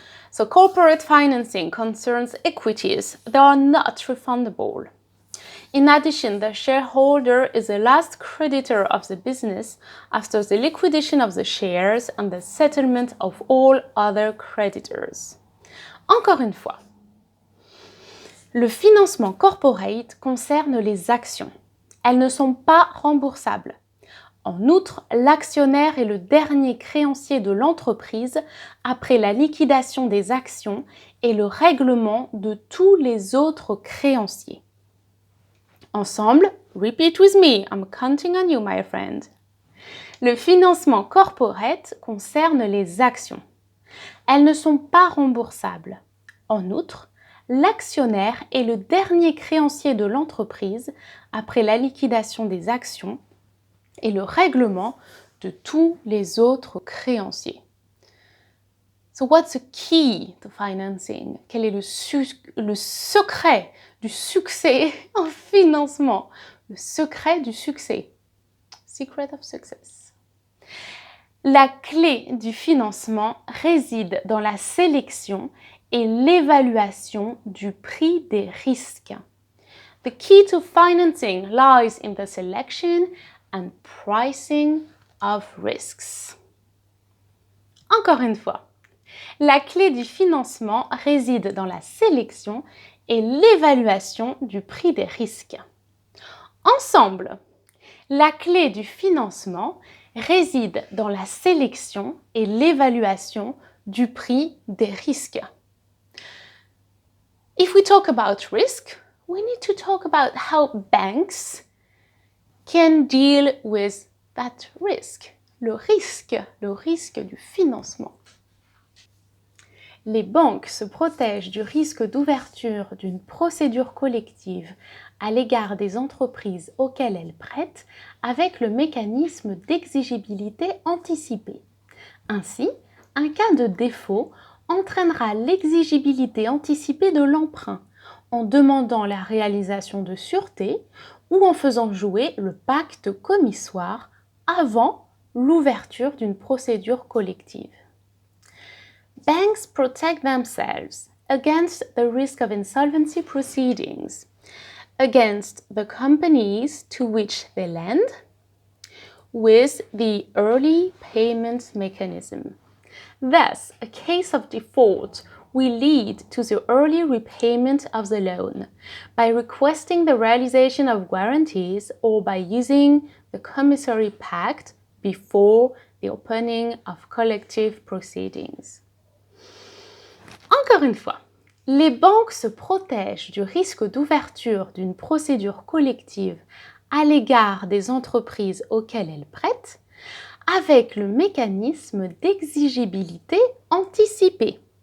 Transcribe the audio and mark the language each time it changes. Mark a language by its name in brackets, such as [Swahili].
[English] So corporate financing concerns equities that are not refundable. In addition, the shareholder is the last creditor of the business after the liquidation of the shares and the settlement of all other creditors. [French] Encore une fois, le financement corporate concerne les actions. Elles ne sont pas remboursables. En outre, l'actionnaire est le dernier créancier de l'entreprise après la liquidation des actions et le règlement de tous les autres créanciers. [English] Ensemble, repeat with me, I'm counting on you, my friend. [French] Le financement corporate concerne les actions. Elles ne sont pas remboursables. En outre, l'actionnaire est le dernier créancier de l'entreprise après la liquidation des actions et le règlement de tous les autres créanciers. [English] So what's the key to financing? [French] Quel est le secret du succès en financement? Le secret du succès. [English] Secret of success. [French] La clé du financement réside dans la sélection et l'évaluation du prix des risques. [English] The key to financing lies in the selection and pricing of risks. [French] Encore une fois, la clé du financement réside dans la sélection et l'évaluation du prix des risques. Ensemble, la clé du financement réside dans la sélection et l'évaluation du prix des risques. [English] If we talk about risk, we need to talk about how banks can deal with that risk, [French] le risque du financement. Les banques se protègent du risque d'ouverture d'une procédure collective à l'égard des entreprises auxquelles elles prêtent avec le mécanisme d'exigibilité anticipée. Ainsi, un cas de défaut entraînera l'exigibilité anticipée de l'emprunt en demandant la réalisation de sûreté ou en faisant jouer le pacte commissoire avant l'ouverture d'une procédure collective. [English] Banks protect themselves against the risk of insolvency proceedings, against the companies to which they lend, with the early payment mechanism. Thus, a case of default will lead to the early repayment of the loan by requesting the realization of guarantees or by using the commissary pact before the opening of collective proceedings. [French] Encore une fois, les banques se protègent du risque d'ouverture d'une procédure collective à l'égard des entreprises auxquelles elles prêtent avec le mécanisme d'exigibilité anticipée.